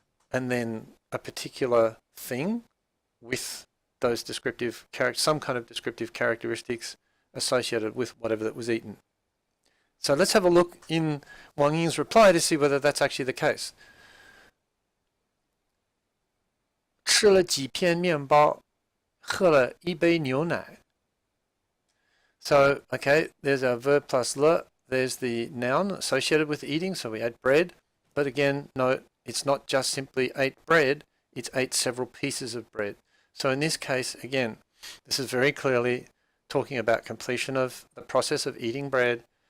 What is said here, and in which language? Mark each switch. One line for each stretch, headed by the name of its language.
English: and then a particular thing with those descriptive some kind of descriptive characteristics associated with whatever that was eaten. So let's have a look in Wang Ying's reply to see whether that's actually the case.
Chinese: 吃了几片面包，喝了一杯牛奶.
English: So, okay, there's our verb plus le. There's the noun associated with eating, so we ate bread. But again, note, it's not just simply ate bread, it's ate several pieces of bread. So in this case, again, this is very clearly talking about completion of the process of eating bread.